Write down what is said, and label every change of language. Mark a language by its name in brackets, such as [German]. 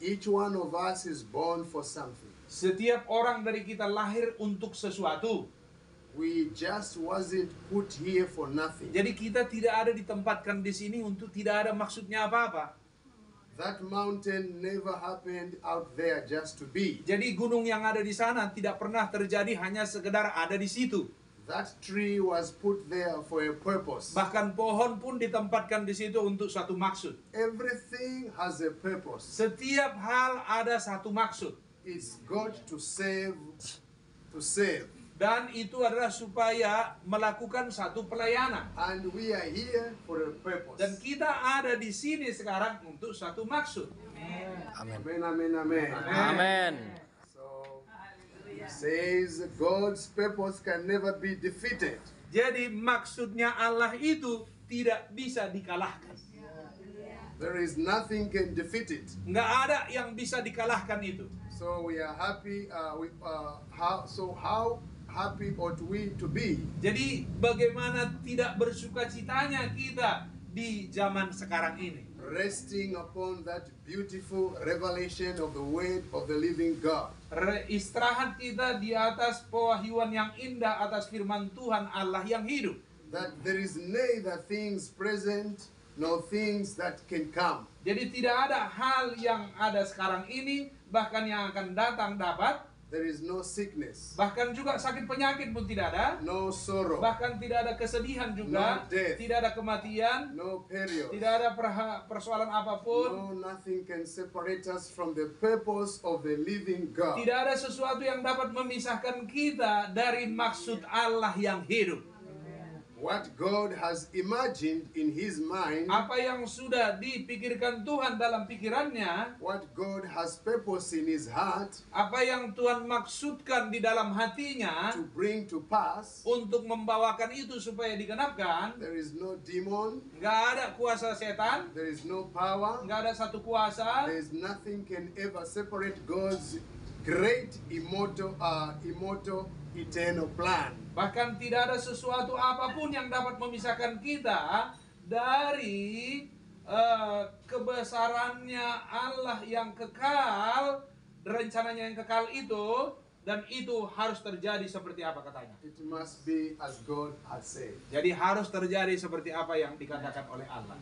[English] Each one of us is born for something. [Indonesian] Setiap orang dari kita lahir untuk sesuatu. [English] We just wasn't put here for nothing. [Indonesian] Jadi kita tidak ada ditempatkan di sini untuk tidak ada maksudnya apa-apa. [English] That mountain never happened out there just to be. [Indonesian] Jadi gunung yang ada di sana tidak pernah terjadi hanya sekedar ada di situ. [English] That tree was put there for a purpose. [Indonesian] Bahkan pohon pun ditempatkan di situ untuk suatu maksud. [English] Everything has a purpose. [Indonesian] Setiap hal ada satu maksud. [English] It's God to save, to save. [Indonesian] Dan itu adalah supaya melakukan satu pelayanan. [English] And we are here for a purpose. [Indonesian] Dan kita ada di sini sekarang untuk satu maksud. [English] Amen, amen, amen. [Indonesian] Amen. [English] So, it says God's purpose can never be defeated. [Indonesian] Jadi maksudnya Allah itu tidak bisa dikalahkan. [English] There is nothing can defeat it. [Indonesian] Nggak ada yang bisa dikalahkan itu. [English] So we are happy. How happy ought we to be? [Indonesian] Jadi bagaimana tidak bersukacitanya kita di zaman sekarang ini? [English] Resting upon that beautiful revelation of the word of the living God. [Indonesian] Istirahat kita di atas pewahyuan yang indah atas firman Tuhan Allah yang hidup. [English] That there is neither things present nor things that can come. [Indonesian] Jadi tidak ada hal yang ada sekarang ini, bahkan yang akan datang dapat. [English] There is no sickness, [Indonesian] Bahkan juga sakit penyakit pun tidak ada. [English] no sorrow, [Indonesian] Bahkan tidak ada kesedihan juga. [English] No death. [Indonesian] Tidak ada kematian. [English] no period. [Indonesian] Tidak ada persoalan apapun. [English] No, nothing can separate us from the purpose of the living God. [Indonesian] Tidak ada sesuatu yang dapat memisahkan kita dari maksud Allah yang hidup. [English] What God has imagined in His mind, [Indonesian] Apa yang sudah dipikirkan Tuhan dalam pikirannya, [English] what God has purpose in His heart [Indonesian] apa yang Tuhan maksudkan di dalam hatinya [English] to bring to pass, [Indonesian] untuk membawakan itu supaya digenapkan. [English] there is no demon, [Indonesian] Nggak ada kuasa setan, [English] there is no power, [Indonesian] nggak ada satu kuasa. [English] there is nothing can ever separate God's great immortal eternal plan. [Indonesian] Bahkan tidak ada sesuatu apapun yang dapat memisahkan kita dari kebesarannya Allah yang kekal, rencananya yang kekal itu, dan itu harus terjadi seperti apa katanya. [English] It must be as God has said. [Indonesian] Jadi harus terjadi seperti apa yang dikatakan oleh Allah.